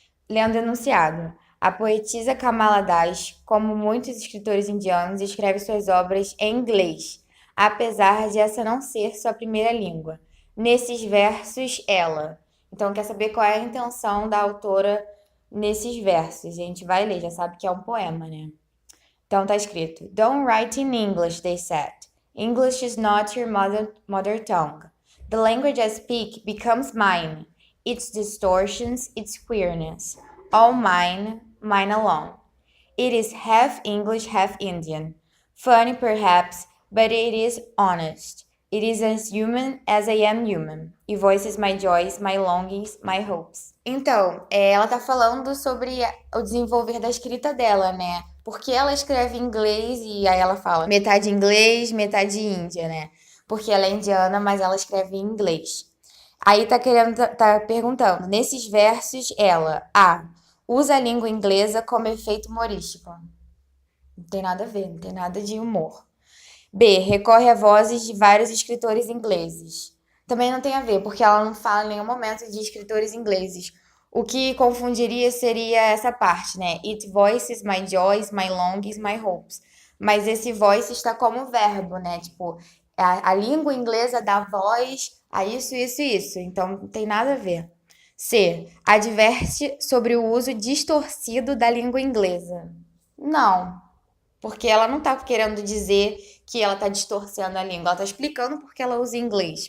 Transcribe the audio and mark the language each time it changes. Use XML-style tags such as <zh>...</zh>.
<pt>Lendo o enunciado. A poetisa Kamala Das, como muitos escritores indianos, escreve suas obras em inglês, apesar de essa não ser sua primeira língua. Nesses versos, ela. Então, quer saber qual é a intenção da autora nesses versos? A gente vai ler, já sabe que é um poema, né? Então, tá escrito:</pt> <en>Don't write in English, they said. English is not your mother tongue. The language I speak becomes mine. Its distortions, its queerness. All mine, mine alone. It is half English, half Indian. Funny, perhaps, but it is honest. It is as human as I am human. It voices my joys, my longings, my hopes.</en> <pt>Então, ela tá falando sobre o desenvolver da escrita dela, né? Porque ela escreve em inglês e aí ela fala metade inglês, metade índia, né? Porque ela é indiana, mas ela escreve em inglês. Aí tá perguntando, nesses versos, ela, A, usa a língua inglesa como efeito humorístico. Não tem nada a ver, não tem nada de humor. B, recorre a vozes de vários escritores ingleses. Também não tem a ver, porque ela não fala em nenhum momento de escritores ingleses. O que confundiria seria essa parte, né?</pt> <en>It voices my joys, my longings, my hopes.</en> <pt>Mas esse voice está como verbo, né? Tipo, a língua inglesa dá voz a isso, isso e isso. Então não tem nada a ver. C. Adverte sobre o uso distorcido da língua inglesa. Não, porque ela não tá querendo dizer que ela tá distorcendo a língua, ela tá explicando porque ela usa inglês.</pt>